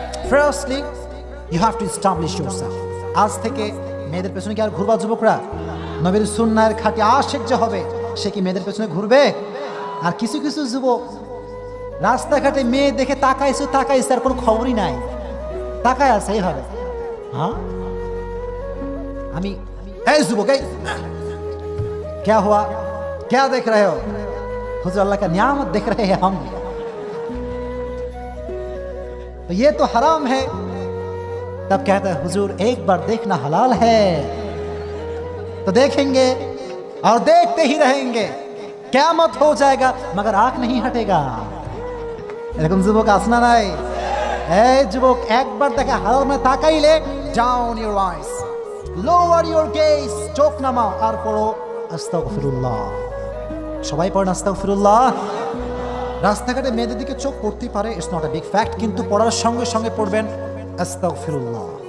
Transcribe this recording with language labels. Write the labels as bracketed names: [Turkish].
[English] Firstly you have to establish yourself. [Bangla] আজ থেকে মেয়েদের পেছনে কি আর ঘুরবা যুবকরা? নবীর সুন্নাহর খাঁটি আশিক যে হবে সে কি মেয়েদের পেছনে ঘুরবে? আর কিছু কিছু যুবক রাস্তাঘাটে মেয়ে দেখে তাকাইছে আর কোনো খবরই নাই, তাকায় আছে এইভাবে। হ্যাঁ, আমি এই যুবক, এই [Hindi] क्या हुआ, क्या देख रहे हो? हुजूर अल्लाह का नियामत देख रहे हैं हम, तो ये तो हराम है। तब कहता है हुजूर एक बार देखना हलाल है, तो देखेंगे और देखते ही रहेंगे, क़यामत हो जाएगा मगर आंख नहीं हटेगा। [Bangla] এরকম যুবক আসনা নাই? এই যুবক, একবার দেখে হালাল মানে তাকাইলে [English] down your eyes, lower your gaze, [Bangla] চোখ নামাও আর পড়ো আস্তাগফিরুল্লাহ। সবাই পড়েন আস্তাগফিরুল্লাহ। রাস্তাঘাটে মেয়েদের দিকে চোখ পড়তে পারে, [English] it's not a big fact, [Bangla] কিন্তু পড়ার সঙ্গে সঙ্গে পড়বেন আস্তাগফিরুল্লাহ।